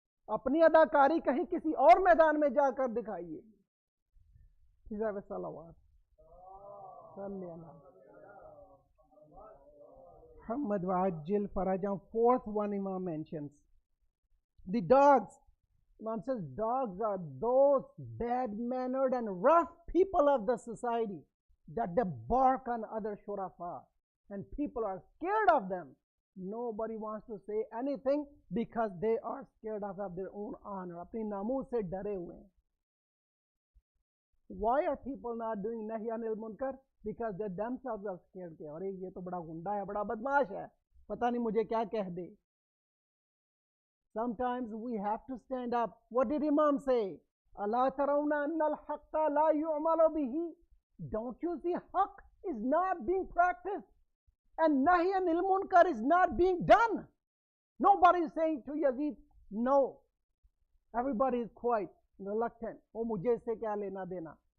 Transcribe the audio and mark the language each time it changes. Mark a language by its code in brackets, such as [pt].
[hi] अपनी अदाकारी कहीं किसी और मैदान में जाकर दिखाइए. [ar] सलावत Muhammad wa'ajjil farajam. [en] Fourth one Imam mentions. The dogs. Imam says dogs are those bad-mannered and rough people of the society that they bark on other shurafa. And people are scared of them. Nobody wants to say anything because they are scared of their own honor. [hi] Apni namoos se dare hue hain. [en] Why are people not doing nahi anil munkar? Because they themselves are scared [hi] ke अरे ये तो बड़ा गुंडा है, बड़ा बदमाश है, पता नहीं मुझे क्या कह दे. [en] Sometimes we have to stand up. What did Imam say? [ar] ألا ترون أن الحق لا يعمل به. [en] Don't you see haqq is not being practiced and nahi anil munkar is not being done? Nobody is saying to Yazid no. Everybody is quiet, reluctant. [hi] Oh, mujhe se kya lena dena.